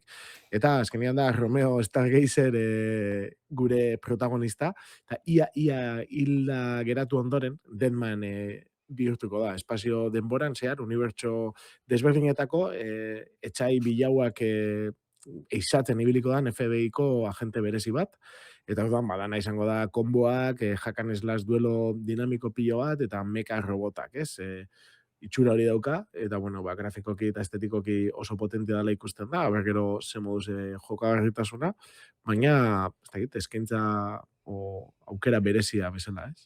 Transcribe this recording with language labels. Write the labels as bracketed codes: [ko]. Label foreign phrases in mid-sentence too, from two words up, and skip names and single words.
[eu] Eta azkenean da, Romeo Stargazer gure protagonista, eta ia hilda geratu ondoren, Deadman bihurtuko da. Espazio denboran, zehar, unibertso desberdinetako, etxai bilauak eizatzen ibiliko da FBI-ko agente berezi bat, eta orduan badana izango da konboak, [en] hack and slash [eu] duelo dinamiko pilo bat, eta mecha robotak, ez? Itxura hori dauka, eta bueno, grafikoki eta estetikoki oso potente dela ikusten da, gero ze moduz jokagarritasuna, baina, ez dakit, eskaintza aukera berezia bezala, ez?